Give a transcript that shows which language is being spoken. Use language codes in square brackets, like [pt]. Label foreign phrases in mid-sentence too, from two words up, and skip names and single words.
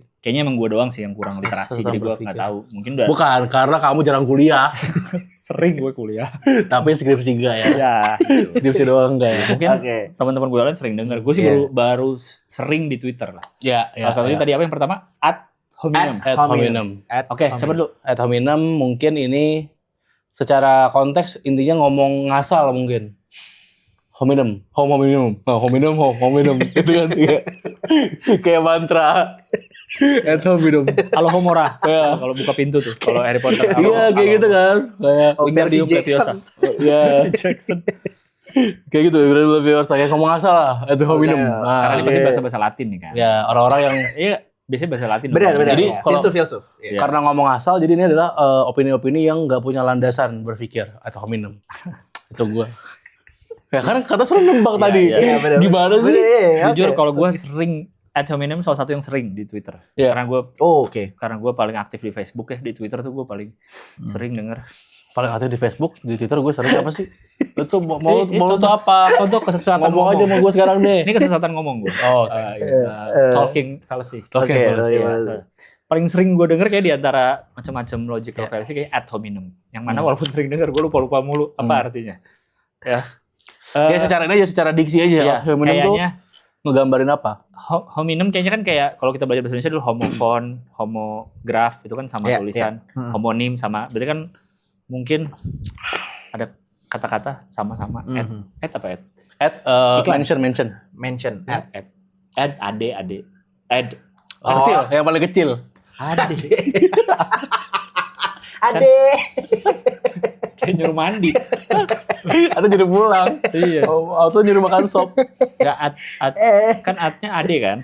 [id] Kayaknya emang gue doang sih yang kurang literasi, Sesat jadi gue berpikir. nggak tahu. Mungkin udah Bukan karena kamu jarang kuliah, sering gue kuliah. tapi skripsi enggak ya. Ya, gitu. Skripsi doang enggak ya. Mungkin Oke. teman-teman gue lain sering dengar. Gue sih Iya. baru sering di Twitter lah. Ya, Salah satunya tadi apa yang pertama? [la] Ad hominem. Ad hominem. [id] Oke, siapa dulu? [la] Ad hominem [id] mungkin ini secara konteks intinya ngomong ngasal mungkin. Hominem. Itu kan kayak mantra. [la] Ad hominem. [id] Kalau Homora. Ya. Kalau buka pintu tuh, kalau Harry Potter. Iya, kayak gitu kan. Kayak Oh, versi Wingardium Leviosa. Jackson. ya Jackson. kayak gitu. Lebih harus kayak ngomong ngasal lah. [la] Ad hominem. [id] Oke. Nah, Karena ini pasti Iya. bahasa-bahasa Latin nih kan. ya orang-orang yang Iya, biasanya bahasa Latin. Benar. Jadi, ya. kalau- filsuf. Iya. karena ngomong asal, jadi ini adalah opini-opini yang nggak punya landasan berpikir atau hominem. Itu gue. Ya karena kata sering nembak Iya, tadi. iya. Iya, benar. Gimana sih? Benar, iya, Jujur oke. kalau gue sering [la] ad hominem [id] salah satu yang sering di Twitter. Iya. Oh, oke. Karena gue paling aktif di Facebook ya, di Twitter tuh gue paling sering denger. Paling aktif di Facebook, di Twitter gue sering apa sih? Itu mau lu tuh apa? Contoh kesesatan Ngomong aja sama gue sekarang deh. Ini kesesatan ngomong gue. Oh, oke. [en] Talking fallacy. [id] Oke, Oke, fallacy. oke. Paling sering gue denger kayak di antara macam-macam [en] logical fallacy [id] kayak [la] ad hominem. [id] Yang mana walaupun sering denger gue lupa mulu apa artinya. Ya. Ya secara ini aja, secara diksi aja. Ya, Hominem tuh kayaknya ngegambarin apa? hominem kayaknya kan kayak kalau kita belajar bahasa Indonesia dulu homofon, homograf itu kan sama Iya, tulisan, iya. homonim sama. Berarti kan mungkin ada kata-kata sama-sama. Mhm. Ad apa ad? At mention. Mention. Ad ade. Ad Kecil, yang paling kecil. ade. Ade. Kayak nyuruh mandi. Atau jadi pulang. Iya. Atau nyuruh makan sop. Enggak ad kan adnya ade kan?